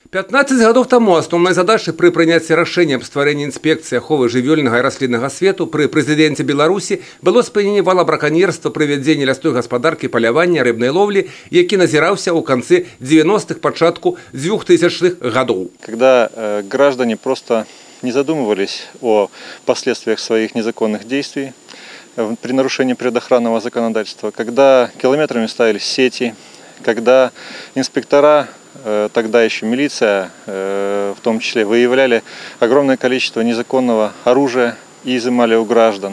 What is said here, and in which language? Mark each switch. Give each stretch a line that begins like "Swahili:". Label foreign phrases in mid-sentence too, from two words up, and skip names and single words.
Belarusian: 15 гадоў таму асноўнай задачай пры прыняцці рашэння аб стварэнні інспекцыі аховы жывёльнага і расліннага свету пры прэзідэнце Беларусі было спыненне вала браканьерства пры вядзенні лясной гаспадаркі, палявання, рыбнай ловлі, які назіраўся ў канцы 90-х, пачатку 2000-х гадоў.
Russian: Когда граждане просто не задумывались о последствиях своих незаконных действий при нарушении природоохранного законодательства, когда километрами ставились сети, когда инспектора, тогда еще милиция, в том числе, выявляли огромное количество незаконного оружия и изымали у граждан.